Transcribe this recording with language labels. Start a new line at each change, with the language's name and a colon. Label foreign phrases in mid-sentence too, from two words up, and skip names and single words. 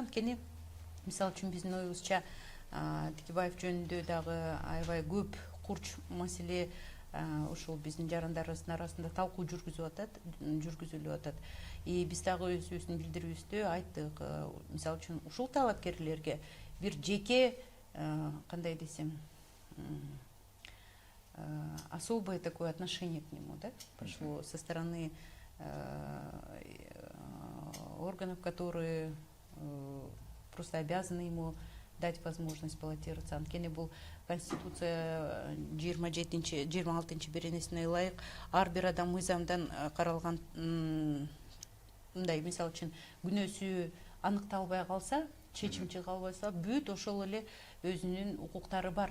Kyrgyz: Анткени мисалы үчүн биздин оюбузча Текебаев жөнүндө дагы аябай көп курч маселе ушул биздин жарандарыбыздын арасында талкуу жүргүзүлүп атат. Биз дагы өзүбүздүн билдирүүбүздө айттык, мисалы үчүн ушул талапкерлерге бир жеке кандай десем,
Russian: особое такое отношение к нему, да, прошло со стороны органов, которые просто обязаны ему дать возможность баллотироваться.
Kyrgyz: Анткени бул Конституция 26 беренесине ылайык ар бир адам мыйзамдан каралган мындай, мисалы үчүн күнөөсү аныкталбай калса, чечим чыга албайса, бүт ошол эле өзүнүн укуктары бар.